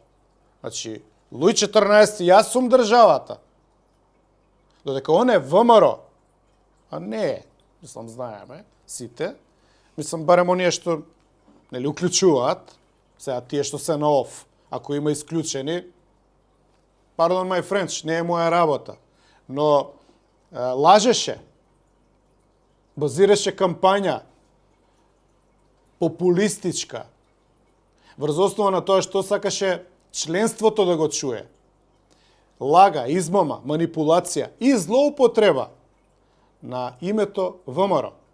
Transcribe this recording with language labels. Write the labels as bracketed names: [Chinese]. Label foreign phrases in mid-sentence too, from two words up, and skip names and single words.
[Macedonian] Значи, Луј 14, јас сум државата. Додека он е ВМРО, а не е, мислам, знаеме, сите, мислам, барем оние што, нели, уклучуваат, сега тие што се на оф, ако има исклучени, [English] pardon my French, [Macedonian] не е моја работа, но лажеше, базираше кампања, популистичка, врз основа на тоа што сакаше членството да го чуе. Лага, измама, манипулација и злоупотреба на името ВМРО.